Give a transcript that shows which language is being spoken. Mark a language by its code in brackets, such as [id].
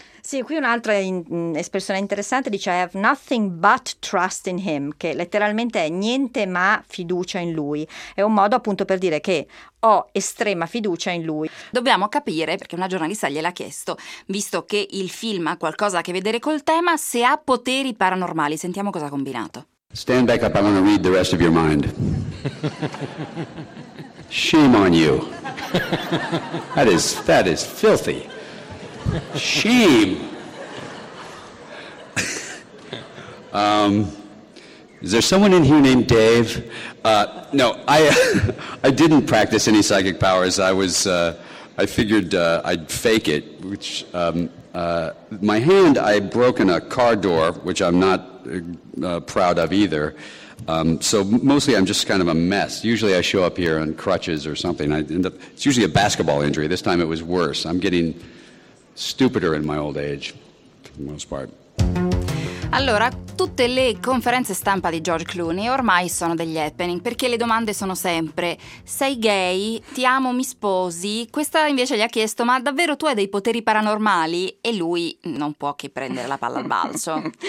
[it] Sì, qui un'altra espressione interessante, dice: [en] I have nothing but trust in him, [it] che letteralmente è niente ma fiducia in lui. È un modo appunto per dire che ho estrema fiducia in lui. Dobbiamo capire, perché una giornalista gliel'ha chiesto, visto che il film ha qualcosa a che vedere col tema, se ha poteri paranormali. Sentiamo cosa ha combinato. [en] Stand back up, I'm gonna read the rest of your mind. Shame on you. That is filthy. Shame. Is there someone in here named Dave? No, I didn't practice any psychic powers. I figured I'd fake it. My hand, I broke in a car door, which I'm not proud of either. So mostly I'm just kind of a mess. Usually I show up here on crutches or something. It's usually a basketball injury. This time it was worse. I'm getting stupider in my old age, for the most part. [it] Allora, tutte le conferenze stampa di George Clooney ormai sono degli happening, perché le domande sono sempre: sei gay? Ti amo? Mi sposi? Questa invece gli ha chiesto: ma davvero tu hai dei poteri paranormali? E lui non può che prendere la palla al balzo.